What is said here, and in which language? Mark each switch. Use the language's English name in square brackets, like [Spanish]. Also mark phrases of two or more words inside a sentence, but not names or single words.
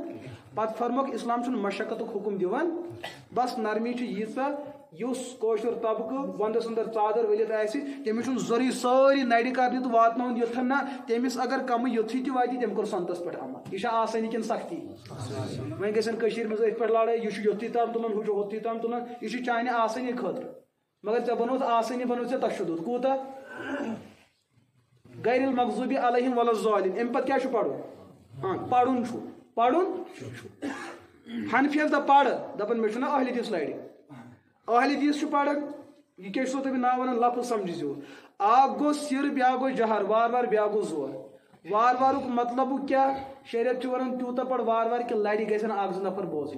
[Kashmiri] پتہٕ فرموکھ اسلام چھُنہٕ مشقتُک حُکم دِوان بس نرمی چھِ ییٖژاہ یُس کٲشُر طبقہٕ ونٛدس انٛدر ژادر ؤلِتھ آسہِ تٔمِس چھُنہٕ ضروٗری سٲری نرِ کرنہِ تہٕ واتناوُن یوٚتھن نہ تٔمِس اگر کمٕے یوٚتھٕے تہِ واتہِ تٔمۍ کوٚر سنتس پٮ۪ٹھ عمل. یہِ چھا آسٲنی کِنہٕ سختی. وۄنۍ گژھن کٔشیٖرِ منٛز أتھۍ پٮ۪ٹھ لڑٲے یہِ چھُ یوٚتھٕے تام تُلان ہُہ چھُ ہوٚتھٕے تام تُلان. یہِ چھُ چانہِ آسٲنی خٲطرٕ مگر ژےٚ بنووُتھ آسٲنی بنووُتھ ژےٚ تشدُد. کوٗتاہ [Arabic] غیر المغضوبِ علیہم ولا الضالین. [Kashmiri] امہِ پتہٕ کیٛاہ چھُ پرُن. پرُن چھُ پرُن چھُ. حنفیس دپ پر دپان مےٚ چھُنہ اہل حدیث لرِ. اہل حدیث چھُ پران یہِ کیٛاہ چھُسو تۄہہِ ناو ونان لفظ سمجھزیو. اکھ گوٚو سِر بیٛاکھ گوٚو جہر وارٕ وارٕ بیٛاکھ گوٚو زور. وارٕ وارُک مطلب کیٛاہ شریعت چھُ ونان تیوٗتاہ پر وارٕ وارٕ کہِ لرِ گژھن 1-2 نفر بوزٕنۍ.